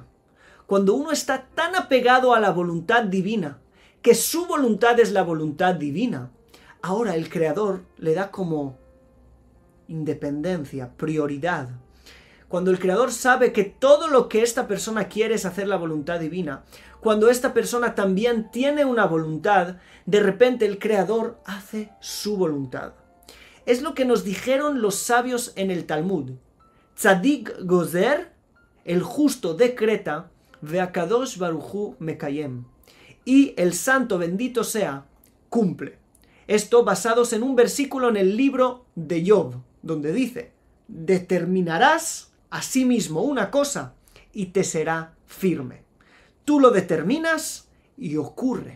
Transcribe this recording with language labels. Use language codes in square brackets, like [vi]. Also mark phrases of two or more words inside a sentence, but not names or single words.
[es] Cuando uno está tan apegado a la voluntad divina, que su voluntad es la voluntad divina, ahora el Creador le da como independencia, prioridad. Cuando el Creador sabe que todo lo que esta persona quiere es hacer la voluntad divina, cuando esta persona también tiene una voluntad, de repente el Creador hace su voluntad. Es lo que nos dijeron los sabios en el Talmud. [he] צדיק גוזר, [es] el justo decreta, [he] והקדוש ברוך הוא מקיים. [es] Y el santo bendito sea, cumple. Esto basados en un versículo en el libro de Job, donde dice: determinarás a sí mismo una cosa y te será firme. Tú lo determinas y ocurre.